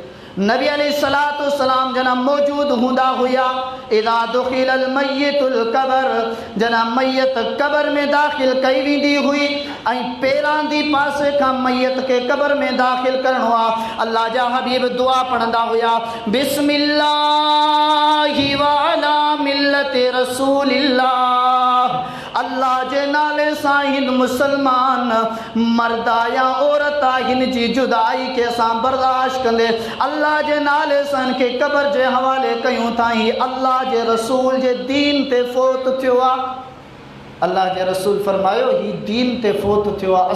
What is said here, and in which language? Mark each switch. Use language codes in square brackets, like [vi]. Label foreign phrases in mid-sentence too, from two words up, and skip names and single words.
[sd] नबी अलैहिस्सलातु वस्सलाम जना मौजूद हूंदा हुया, [ar] إذا دخل الميت القبر, [sd] जना मैयत क़ब्र में दाख़िल कई वेंदी हुई, ऐं पेरां दी पासे खां मैयत खे क़ब्र में दाख़िल करणो आहे। अल्लाह जा हबीब दुआ पढ़ंदा हुया, [ar] بسم الله وعلى ملة رسول الله, [sd] अल्लाह जे नाले सां हिन मुसलमान मर्दा या औरत हिन जी जुदाई खे असां बर्दाश्त कंदे अल्लाह जे नाले सां हिनखे क़ब्र जे हवाले कयूं था। ही अल्लाह जे रसूल जे दीन ते फ़ौत थियो आहे। अल्लाह जे रसूल फरमायो ही दीन ते फ़ौत थियो आहे।